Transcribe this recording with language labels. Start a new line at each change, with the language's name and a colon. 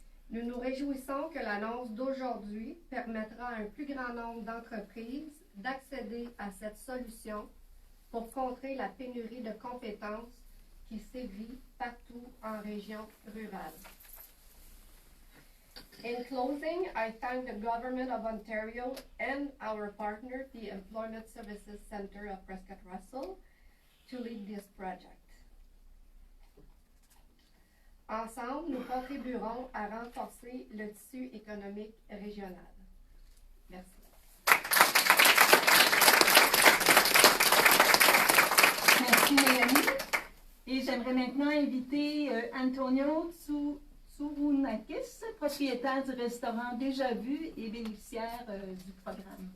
French: Nous nous réjouissons que l'annonce d'aujourd'hui permettra à un plus grand nombre d'entreprises d'accéder à cette solution pour contrer la pénurie de compétences qui sévit partout en région rurale.
English: In closing, I thank the Government of Ontario and our partner, the Employment Services Centre of Prescott Russell, to lead this project.
French: Ensemble, nous contribuerons à renforcer le tissu économique régional. Merci. Merci Mélanie. Et j'aimerais maintenant inviter Antonio Tsourunakis, propriétaire du restaurant Déjà Vu et bénéficiaire du programme.